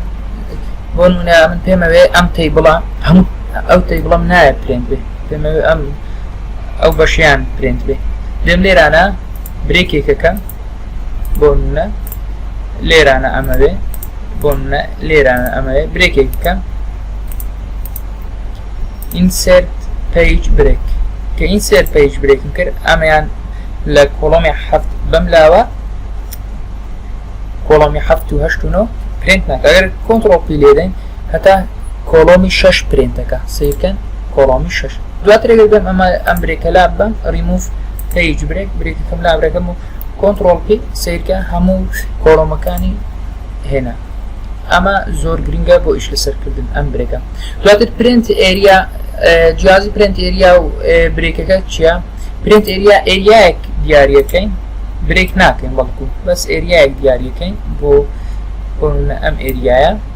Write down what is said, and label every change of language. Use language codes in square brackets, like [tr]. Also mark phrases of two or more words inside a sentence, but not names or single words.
[ckb] بۆ نمونە من پێمەوێ ئەم تیبڵە هەموو ئەو تیبڵەم نایە پرێنت بێ، پێمەوێ ئەو بەشیان پرێنت بێ. دێم لێرانە برێکێکەکە بۆ نمونە لێرانە ئەمەوێ بۆ نمونە لێرانە ئەمەوێ برێکێک بکەم [en] insert page break [ckb] کە [en] insert page break [ckb] م کرد ئەمەیان لە کۆڵۆمی 7 بەم لاوە کۆڵۆمی 7 و 8 و 9 پرینت ناکە ئەگەر [en] control P [ckb] لێدەین هەتا کۆڵۆمی 6 پرینتەکە سیرکەن کۆڵۆمی 6 دواتر ئەگەر بێم ئەم برێکە لا بم [en] remove page break [ckb] برێکەکەم لا برەکەم و [en] control P [ckb] سیرکە هەموو کۆڵۆمەکانی هێنا ئەمە زۆر گرنگە بۆ ئیش لەسەرکردن ئەم برێکە دواتر [en] print area [ckb] جیازی [en] print area [ckb] و برێکەکە چییە [en] print area [ckb] ئێریایەک دیاریەکەین برێک ناکەین بەڵکو بەس ئێریایەک دیاریەکەین بۆ ئەم ئێریایە